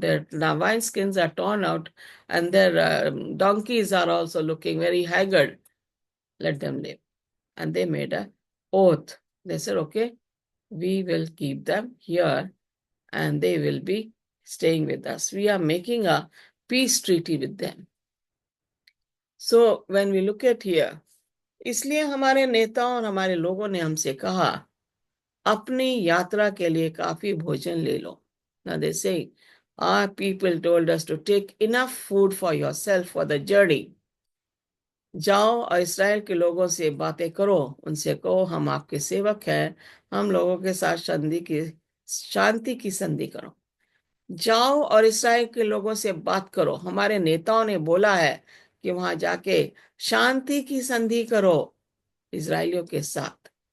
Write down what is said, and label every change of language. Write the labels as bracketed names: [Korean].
[English] Their wineskins are torn out. And their donkeys are also looking very haggard. Let them live. And they made an oath. They said, okay, we will keep them here and they will be staying with us. We are making a peace treaty with them. So when we look at here, [Hindi] इसलिए हमारे नेताओं और हमारे लोगों ने हमसे कहा, अपनी यात्रा के लिए काफी भोजन ले लो. [English] Now they say, our people told us to take enough food for yourself for the journey. [Hindi] जाओ और इसराइल के लोगों से बातें करो, उनसे कहो हम आपके सेवक हैं, हम लोगों के साथ शांति की संधि करो. जाओ और इसराइल के लोगों से बात करो. हमारे नेताओं ने बोला है कि वहां जाके शांति की संधि करो इजरायलियों के साथ.